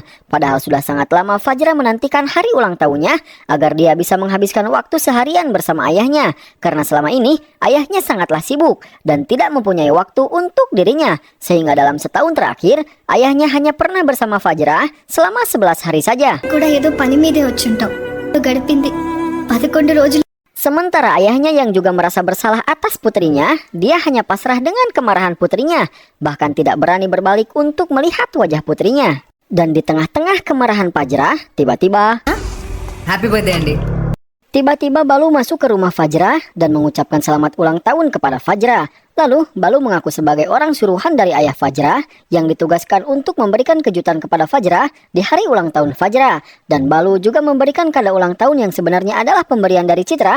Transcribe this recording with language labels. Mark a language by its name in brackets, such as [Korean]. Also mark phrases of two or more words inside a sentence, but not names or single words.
[Indonesian] Padahal sudah sangat lama Fajra menantikan hari ulang tahunnya agar dia bisa menghabiskan waktu seharian bersama ayahnya, karena selama ini ayahnya sangatlah sibuk dan tidak mempunyai waktu untuk dirinya, sehingga dalam setahun terakhir ayahnya hanya pernah bersama Fajra selama 11 hari saja. [Telugu] కూడా ఏదో పని మీదే వచ్చుంటాం. గడిపింది 11 రోజులు. [Indonesian] Sementara ayahnya yang juga merasa bersalah atas putrinya, dia hanya pasrah dengan kemarahan putrinya, bahkan tidak berani berbalik untuk melihat wajah putrinya. Dan di tengah-tengah kemarahan Fajra, tiba-tiba [English] happy birthday అండి. [Indonesian] Balu masuk ke rumah Fajra dan mengucapkan selamat ulang tahun kepada Fajra. Lalu Balu mengaku sebagai orang suruhan dari ayah Fajra yang ditugaskan untuk memberikan kejutan kepada Fajra di hari ulang tahun Fajra. Dan Balu juga memberikan kado ulang tahun yang sebenarnya adalah pemberian dari Citra.